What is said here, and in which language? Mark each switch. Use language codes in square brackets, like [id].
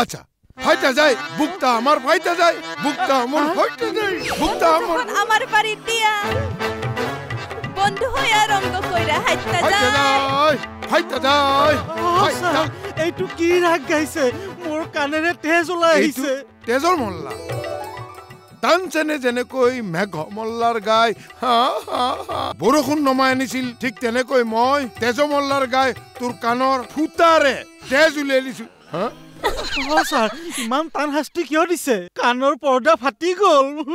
[bn] আচ্ছা ফাইটা যায় বুকটা আমার ফাইটা যায় বুকটা আমার ফাইটা যায় বুকটা আমার বাড়ি দিয়া বন্ধু হইয়া রঙ্গ কইরা হাইতা যায় ফাইটা যায় [as] এইটো কি রাগ গাইছে মোৰ কানেৰে তেজ ওলাই আহিছে তেজৰ মল্লা তানচেনে যেনেকৈ মেঘ মল্লাৰ গাই বৰষুণ নমাই আনিছিল ঠিক তেনেকৈ মই তেজ মল্লাৰ গাই তোৰ কাণৰ ফুটাৰে তেজ উলিয়াই দিছো স্যার ইমান টান শাস্তি কিয় দিছে কাণৰ পৰ্দা ফাটি গ'ল